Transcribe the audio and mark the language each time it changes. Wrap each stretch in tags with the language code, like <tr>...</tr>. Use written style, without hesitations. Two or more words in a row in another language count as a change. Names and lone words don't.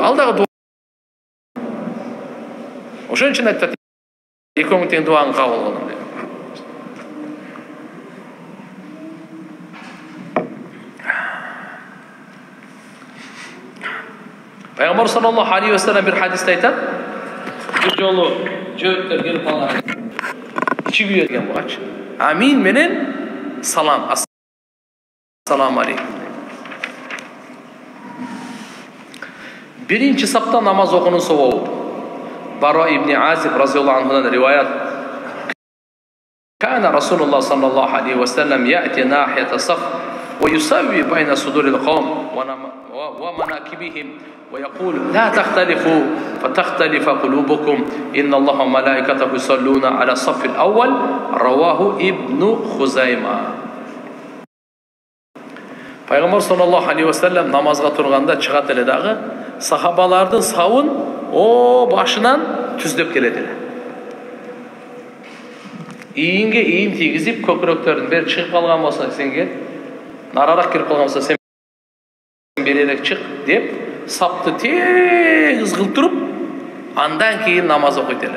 <ky>Ал дагы дуа. Ошон үчүн айтат, экөөңүн тең дуаңды кабыл кылдым деп. Пайгамбар</ky> <ar>صلى الله عليه وسلم</ar> <ky>бир хадисте айтат: bir жолу жөөттөр келип калган. Ичи күйөргөн бугачы. Амин менен салам.</ky> <ar>السلام عليكم.</ar> <ky>Биринчи сапта намаз окуунун собобу. Бара ибн Азиб</ky> <ar>رضي الله عنه</ar> <ky>риваят.</ky> <ar>كان رسول الله صلى الله عليه وسلم يأتي ناحية الصف ويسوي بين صدور القوم ومناكبهم ويقول لا تختلفوا فتختلف قلوبكم إن الله وملائكته يصلون على الصف الأول رواه ابن خزيمة.</ar> <ky>Пайгамбар</ky> <ar>صلى الله عليه وسلم</ar> <ky>намазга турганда чыгат эле дагы сахабалардын сабын башынан түздөп келет эле. Ийинге ийин тийгизип, көкүрөктөрдүн бери чыгып калган болсо сен кел, нарарак кирип калган болсо сен беререк чык деп, сапты тегиз кылтырып, андан кийин намаз окуйт эле.</ky>